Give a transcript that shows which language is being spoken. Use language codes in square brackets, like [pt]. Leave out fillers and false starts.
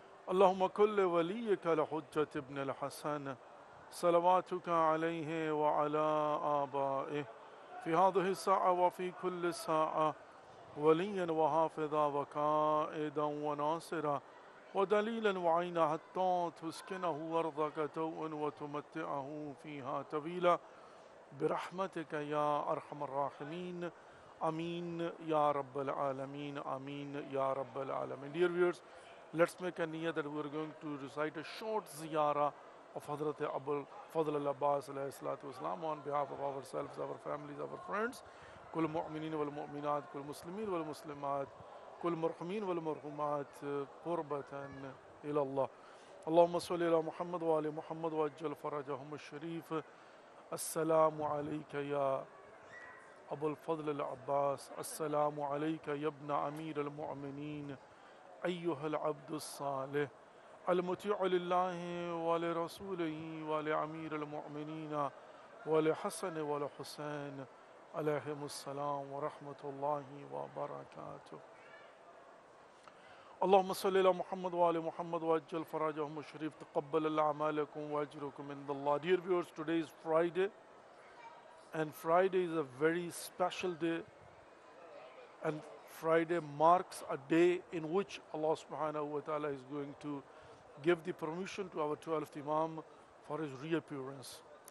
[ar] اللهم كل وليك لحجة ابن الحسن صلواتك عليه وعلى آبائه في هذه الساعة وفي كل ساعة وليا وحافظا وقائدا وناصرا ودليلا وعينا حتى تسكنه أرضك توءا وتمتعه فيها طويلا برحمتك يا أرحم الراحمين آمين يا رب العالمين آمين يا رب العالمين. [en] Dear viewers, let's make a niyyah that we are going to recite a short ziyarah of Hazrat Abul Fadl al-Abbas alayhi salatu wasalam on behalf of ourselves, our families, our friends. [ar] كل مؤمنين والمؤمنات كل مسلمين والمسلمات كل مرحومين والمرحومات قربة إلى الله. اللهم صل على محمد وآل محمد وعجل فرجهم الشريف. السلام عليك يا أبو الفضل العباس، السلام عليك يا ابن أمير المؤمنين أيها العبد الصالح المطيع لله ولرسوله ولأمير المؤمنين ولحسن ولحسين عليهم السلام ورحمة الله وبركاته. اللهم صل على محمد وآل محمد وعجل فرجهم الشريف. تقبل الله أعمالكم وأجركم عند الله. [en] Dear viewers, today is Friday, and Friday is a very special day, and Friday marks a day in which Allah subhanahu wa ta'ala is going to give the permission to our 12th Imam for his reappearance.